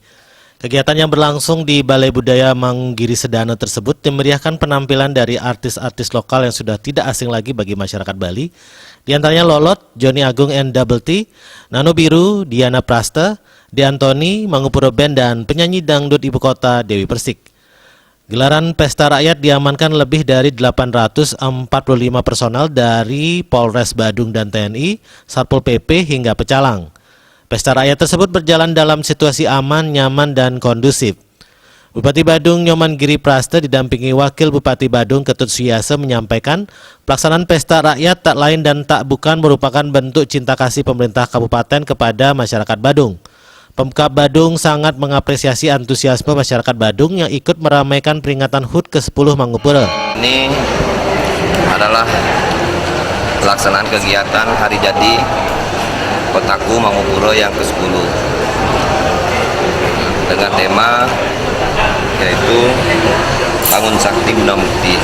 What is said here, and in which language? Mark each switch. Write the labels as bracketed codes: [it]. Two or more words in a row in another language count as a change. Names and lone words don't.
[id] Kegiatan yang berlangsung di Balai Budaya Manggiri Sedana tersebut dimeriahkan penampilan dari artis-artis lokal yang sudah tidak asing lagi bagi masyarakat Bali, di antaranya Lolot, Johnny Agung and Double T, Nano Biru, Diana Prasta, De Antoni, Mangupura Band, dan penyanyi dangdut ibu kota Dewi Persik. Gelaran pesta rakyat diamankan lebih dari 845 personal dari Polres Badung dan TNI, Satpol PP hingga Pecalang. Pesta rakyat tersebut berjalan dalam situasi aman, nyaman, dan kondusif. Bupati Badung Nyoman Giri Prasta didampingi Wakil Bupati Badung Ketut Suyase menyampaikan pelaksanaan pesta rakyat tak lain dan tak bukan merupakan bentuk cinta kasih pemerintah kabupaten kepada masyarakat Badung. Pemkab Badung sangat mengapresiasi antusiasme masyarakat Badung yang ikut meramaikan peringatan HUT ke-10 Mangupura. Ini adalah pelaksanaan kegiatan hari jadi Kotaku Mangupura yang ke-10 dengan tema yaitu Bangun Sakti Guna Mukti.